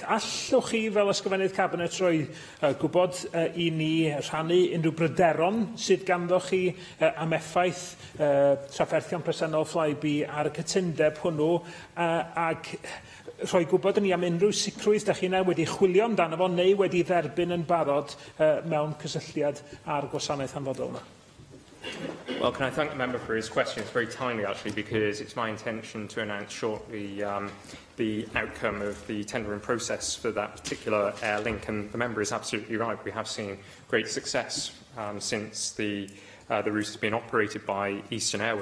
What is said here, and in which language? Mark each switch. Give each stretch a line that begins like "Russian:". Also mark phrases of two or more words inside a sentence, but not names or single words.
Welsh: Allwch chi fel ysgrifennydd Cabinet roi gwybod i ni rhannu unrhyw bryderon sydd ganddoch chi am effaith trafferthion presennol Flybe ar y cytundeb hwnnw, ac rhoi gwybod ni am unrhyw sicrwydd ydych chi'n wedi chwilio amdano fo neu wedi dderbyn yn barod mewn cysylltiad â'r gwasanaeth hanfodol yma.
English: Well, can I thank the member for his question? It's very timely, actually, because it's my intention to announce shortly the outcome of the tendering process for that particular air link, and the member is absolutely right. We have seen great success since the route has been operated by Eastern Airways.